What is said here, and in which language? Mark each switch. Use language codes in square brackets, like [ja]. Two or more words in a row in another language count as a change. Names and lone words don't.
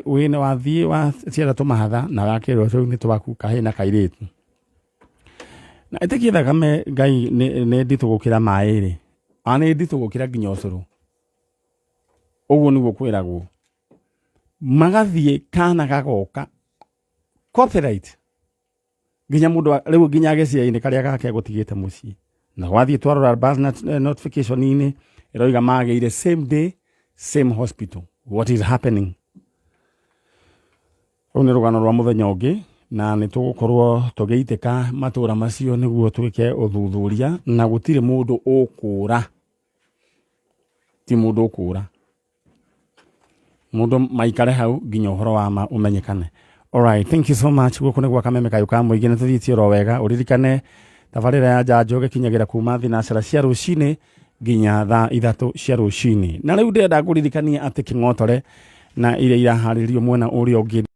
[ki] wĩ nĩ wathiĩ wa ciara tũmahatha na wakĩrwo rĩu nĩ twaku kahĩ na kairĩtu na ĩtĩkie thakame Ngai nĩ nditũ gũkĩra maĩ-rĩ nĩ nditũ gũkĩra nginya ũcũrũ ũguo nĩguo kwĩragwo magathiĩ kana gagoka copyright nginya mũndũ rĩu nginya agĩciainĩ karĩa gake gũtigĩte mũciĩ na wathiĩ twarora [en] bus notification-inĩ [ki] ĩroiga magĩire [en] same day same hospital what is happening [ki] rĩu nĩ rũgano rwa mũthenya ũngĩ na nĩ tũgũkorwo tũgĩitĩka matũra macio nĩguo twĩke ũthuthuria na gũtirĩ mũndũ ũkũra ti mũndũ ũkũra mũndũ maikare hau nginya ũhoro wa ma ũmenyekane. [en] Alright, thank you so much. [ki] Gũkũ nĩgwo kameme kayũ ka mũingĩ nĩ tũthiĩtie oro wega ũririkane tabarĩra ya njanjo gĩkinyagĩra kuma thinacara cia rũcinĩ nginya thaa 3 cia rũcinĩ na rĩu ndĩrenda ngũririkania atĩ kĩng'otore na iria iraharĩrio mwena ũrĩa ũngĩ